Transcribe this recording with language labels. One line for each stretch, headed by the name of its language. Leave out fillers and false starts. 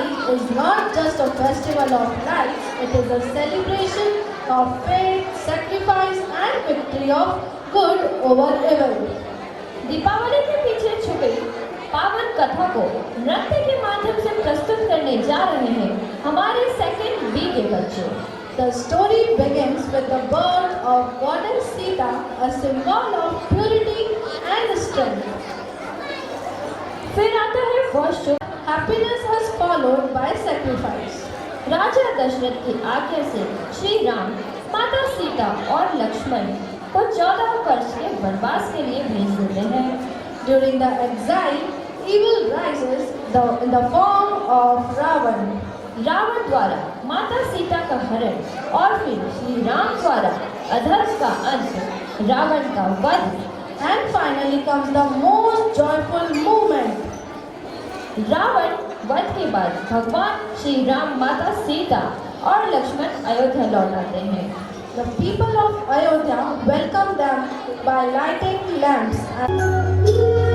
English: is not just a festival of lights, it is a celebration of faith, sacrifice and victory of good over evil.
Hindi: Deepawali के पीछे छुपी पावन कथा को नृत्य के माध्यम से प्रस्तुत करने जा रहे हैं हमारे सेकंड बी के बच्चे।
English: The story begins with the birth of Goddess Sita, a symbol of purity and strength.
Hindi: फिर आता है वर्ष
English: Happiness has followed by sacrifice.
Hindi: राजा दशरथ की आज्ञा से श्री राम, माता सीता और लक्ष्मण को 14 वर्ष के वनवास के लिए भेज देते हैं।
English: During the exile, evil rises in the form of Ravan.
Hindi: Ravan द्वारा माता सीता का हरण और फिर श्री राम द्वारा अधर्म का अंत, रावण का वध।
English: And finally comes the most joyful moment.
Hindi: Ravan वध के बाद भगवान श्री राम, माता सीता और लक्ष्मण अयोध्या लौट आते हैं।
English: The people of Ayodhya welcomed them by lighting lamps